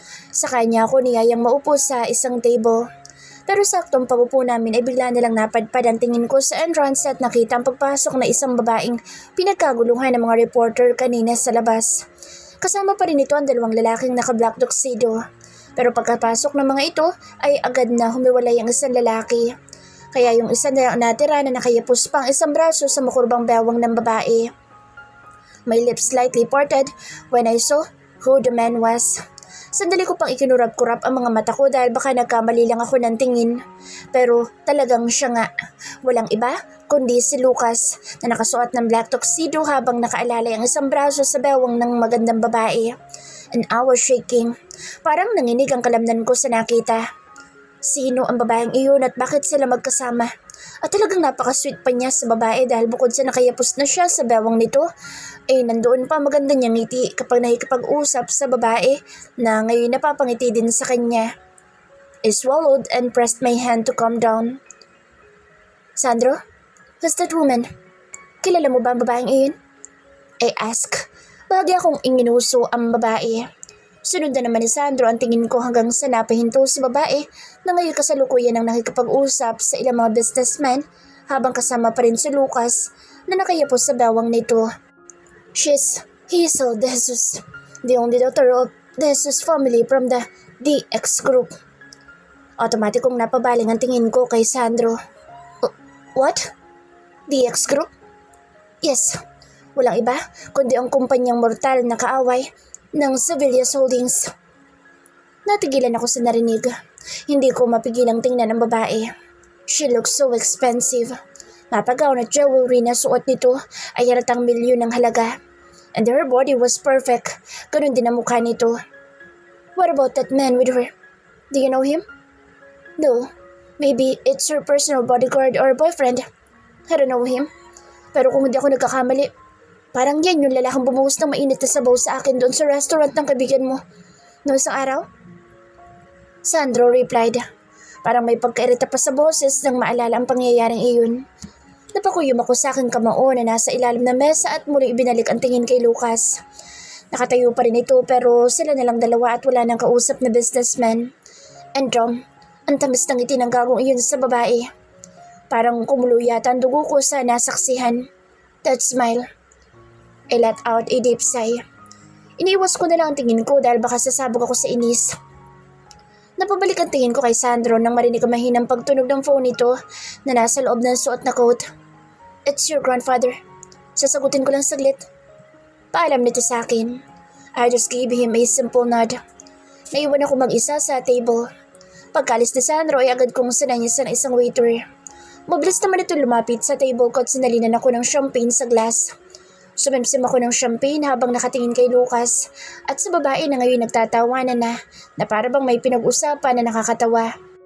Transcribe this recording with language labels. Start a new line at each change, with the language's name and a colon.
Filipino: Sa kanya ako niyayang maupo sa isang table. Pero saktong pagupo namin ay bigla nilang napadpad ang tingin ko sa entrance at nakita ang pagpasok na isang babaeng pinagkaguluhan ng mga reporter kanina sa labas. Kasama pa rin ito ang dalawang lalaking naka-black tuxedo. Pero pagkapasok ng mga ito ay agad na humiwalay ang isang lalaki. Kaya yung isa na natira na nakayapos pang isang braso sa makurbang bewang ng babae.
English: My lips slightly parted when I saw who the man was.
Filipino: Sandali ko pang ikinurap-kurap ang mga mata ko dahil baka nagkamali lang ako ng tingin. Pero talagang siya nga. Walang iba kundi si Lucas na nakasuot ng black tuxedo habang nakaalalay ang isang braso sa bewang ng magandang babae.
English: And I was shaking.
Filipino: Parang nanginig ang kalamnan ko sa nakita. Sino ang babaeng iyon at bakit sila magkasama? At talagang napaka-sweet pa niya sa babae dahil bukod sa nakayapos na siya sa bewang nito, ay nandoon pa maganda niyang ngiti kapag nakikipag-usap sa babae na ngayon napapangiti din sa kanya.
English: I swallowed and pressed my hand to calm down. Sandro, who's that woman?
Filipino: Kilala mo ba ang babaeng iyon?
English: I asked.
Filipino: Bahagi akong inginuso ang babae. Sunod na naman ni Sandro ang tingin ko hanggang sa napahinto si babae na ngayon kasalukuyan ang nakikipag-usap sa ilang mga businessmen habang kasama pa rin si Lucas na nakayapos sa bawang nito.
English: She's Hazel De Jesus, the only daughter of De Jesus family from the DX group.
Filipino: Automatikong napabaling ang tingin ko kay Sandro.
English: What? DX group? Yes,
Filipino: walang iba kundi ang kumpanyang mortal na kaaway ng Sevillas Holdings. Natigilan ako sa narinig. Hindi ko mapigilang tingnan ang babae.
English: She looks so expensive.
Filipino: Mapagaw na jewelry na suot nito ay halatang milyon ng halaga.
English: And her body was perfect.
Filipino: Ganun din ang mukha nito.
English: What about that man with her? Do you know him? No. Maybe it's her personal bodyguard or boyfriend. I don't know him.
Filipino: Pero kung hindi ako nagkakamali, parang yan yung lalaking bumuhos ng mainit na sabaw sa akin doon sa restaurant ng kaibigan mo. No isang araw?
English: Sandro replied.
Filipino: Parang may pagkairita pa sa boses nang maalala ang pangyayaring iyon. Napakuyom ako sa aking kamao na nasa ilalim ng mesa at muli ibinalik ang tingin kay Lucas. Nakatayo pa rin ito pero sila na lang dalawa at wala nang kausap na businessman. And ang tamis ng ngiti ng gagong iyon sa babae. Parang kumulo yata ang dugo ko sa nasaksihan.
English: That smile. I let out a deep sigh.
Filipino: Iniiwas ko na lang ang tingin ko dahil baka sasabog ako sa inis. Napabalik ang tingin ko kay Sandro nang marinig ang mahinang pagtunog ng phone nito na nasa loob ng suot na coat.
English: It's your grandfather.
Filipino: Sasagutin ko lang saglit. Paalam nito sa akin.
English: I just gave him a simple nod.
Filipino: Naiwan ako mag-isa sa table. Pagkalis ni Sandro ay agad kong sinanyasan ng isang waiter. Mabilis naman ito lumapit sa table ko at sinalinan ako ng champagne sa glass. Sumimsim ako ng champagne habang nakatingin kay Lucas at sa babae na ngayon nagtatawanan na para bang may pinag-usapan na nakakatawa.